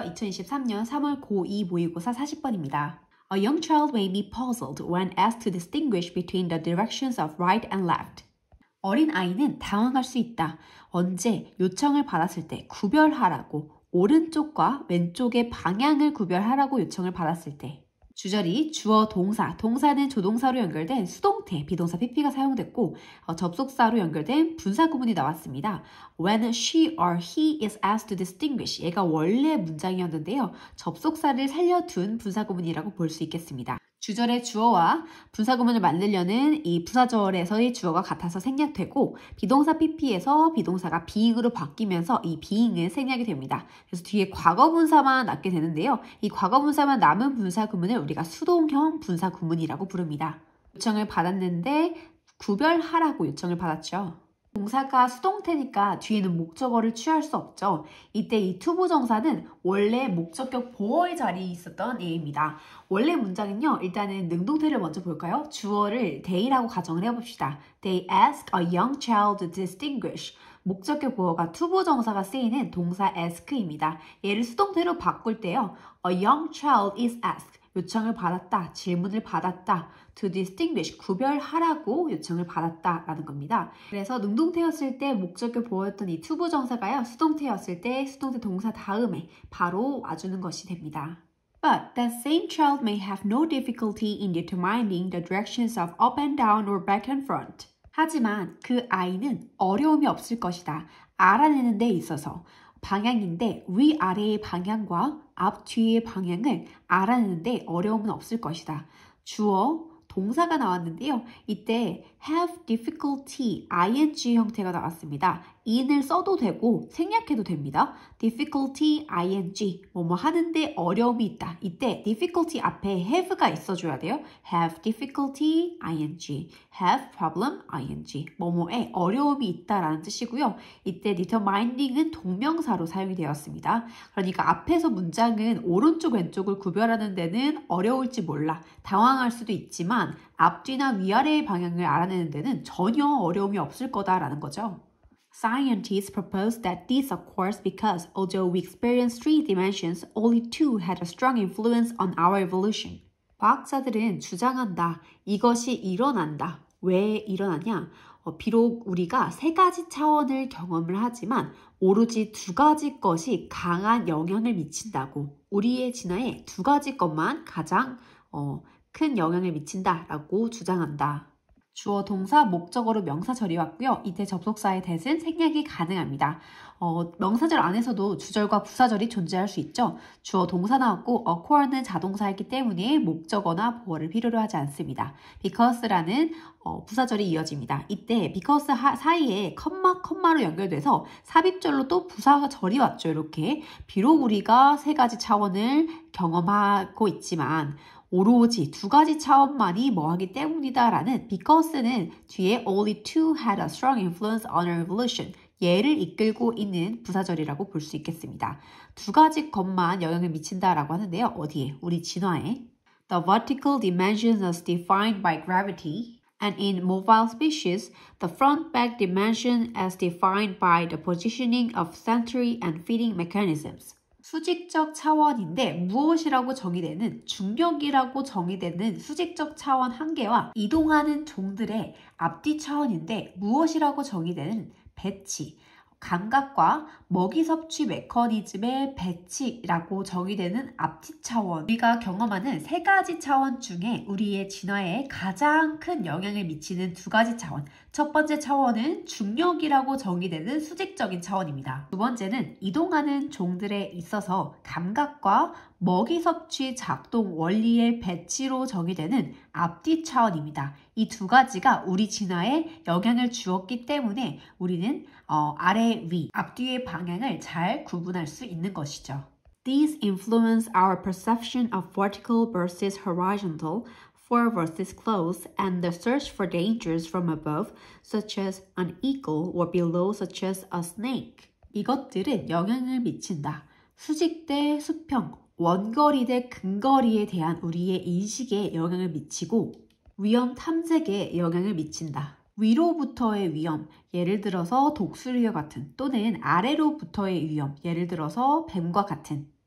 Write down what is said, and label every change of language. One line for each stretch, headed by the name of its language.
Korean: 2023년 3월 고2 모의고사 40번입니다.
English: A young child may be puzzled when asked to distinguish between the directions of right and left.
Korean: 어린 아이는 당황할 수 있다. 언제 요청을 받았을 때 구별하라고, 오른쪽과 왼쪽의 방향을 구별하라고 요청을 받았을 때. 주절이 주어 동사, 동사는 조동사로 연결된 수동태, 비동사 pp가 사용됐고 접속사로 연결된 분사 구문이 나왔습니다.
English: When she or he is asked to distinguish,
Korean: 얘가 원래 문장이었는데요. 접속사를 살려둔 분사 구문이라고 볼 수 있겠습니다. 주절의 주어와 분사 구문을 만들려는 이 부사절에서의 주어가 같아서 생략되고 비동사 pp에서 비동사가 being으로 바뀌면서 이 being은 생략이 됩니다. 그래서 뒤에 과거분사만 남게 되는데요. 이 과거분사만 남은 분사 구문을 우리가 수동형 분사 구문이라고 부릅니다. 요청을 받았는데 구별하라고 요청을 받았죠. 동사가 수동태니까 뒤에는 목적어를 취할 수 없죠. 이때 이 투부정사는 원래 목적격 보어의 자리에 있었던 예입니다. 원래 문장은요. 일단은 능동태를 먼저 볼까요? 주어를 they라고 가정을 해봅시다.
English: They ask a young child to distinguish.
Korean: 목적격 보어가 투부정사가 쓰이는 동사 ask입니다. 얘를 수동태로 바꿀 때요.
English: A young child is asked.
Korean: 요청을 받았다, 질문을 받았다,
English: to distinguish,
Korean: 구별하라고 요청을 받았다 라는 겁니다. 그래서 능동태였을 때 목적격 보어였던 이 투부정사가요. 수동태였을 때 수동태 동사 다음에 바로 와주는 것이 됩니다.
English: But that same child may have no difficulty in determining the directions of up and down or back and front.
Korean: 하지만 그 아이는 어려움이 없을 것이다. 알아내는 데 있어서. 방향인데 위아래의 방향과 앞 뒤의 방향을 알아내는데 어려움은 없을 것이다. 주어, 동사가 나왔는데요. 이때 have difficulty, ing 형태가 나왔습니다. in을 써도 되고 생략해도 됩니다. difficulty, ing, 뭐뭐 하는데 어려움이 있다. 이때 difficulty 앞에 have가 있어줘야 돼요. have difficulty, ing, have problem, ing, 뭐뭐에 어려움이 있다라는 뜻이고요. 이때 determining은 동명사로 사용이 되었습니다. 그러니까 앞에서 문장은 오른쪽 왼쪽을 구별하는 데는 어려울지 몰라. 당황할 수도 있지만 앞뒤나 위아래의 방향을 알아내는 데는 전혀 어려움이 없을 거다라는 거죠.
English: Scientists propose that this occurs because although we experience three dimensions, only two had a strong influence on our evolution.
Korean: 과학자들은 주장한다. 이것이 일어난다. 왜 일어나냐? 비록 우리가 세 가지 차원을 경험을 하지만 오로지 두 가지 것이 강한 영향을 미친다고. 우리의 진화에 두 가지 것만 가장 큰 영향을 미친다라고 주장한다. 주어, 동사, 목적어로 명사절이 왔고요. 이때 접속사의 that은 생략이 가능합니다. 명사절 안에서도 주절과 부사절이 존재할 수 있죠. 주어, 동사 나왔고 occur는 자동사이기 때문에 목적어나 보어를 필요로 하지 않습니다. because라는 부사절이 이어집니다. 이때 because 사이에 컴마로 연결돼서 삽입절로 또 부사절이 왔죠. 이렇게 비록 우리가 세 가지 차원을 경험하고 있지만 오로지 두 가지 차원만이 뭐하기 때문이다 라는 because는 뒤에
English: only two had a strong influence on our evolution.
Korean: 얘를 이끌고 있는 부사절이라고 볼 수 있겠습니다. 두 가지 것만 영향을 미친다라고 하는데요. 어디에? 우리 진화에.
English: The vertical dimension is defined by gravity. And in mobile species, the front-back dimension is defined by the positioning of sensory and feeding mechanisms.
Korean: 수직적 차원인데 무엇이라고 정의되는 중력이라고 정의되는 수직적 차원 한 개와 이동하는 종들의 앞뒤 차원인데 무엇이라고 정의되는 배치, 감각과 먹이 섭취 메커니즘의 배치라고 정의되는 앞뒤 차원. 우리가 경험하는 세 가지 차원 중에 우리의 진화에 가장 큰 영향을 미치는 두 가지 차원. 첫 번째 차원은 중력이라고 정의되는 수직적인 차원입니다. 두 번째는 이동하는 종들에 있어서 감각과 먹이 섭취 작동 원리의 배치로 정의되는 앞뒤 차원입니다. 이 두 가지가 우리 진화에 영향을 주었기 때문에 우리는 아래, 위, 앞뒤의 방향을 잘 구분할 수 있는 것이죠.
English: These influence our perception of vertical versus horizontal, far versus close, and the search for dangers from above, such as an eagle, or below, such as a snake.
Korean: 이것들은 영향을 미친다. 수직 대 수평, 원거리 대 근거리에 대한 우리의 인식에 영향을 미치고 위험 탐색에 영향을 미친다. 위로부터의 위험, 예를 들어서 독수리와 같은 또는 아래로부터의 위험, 예를 들어서 뱀과 같은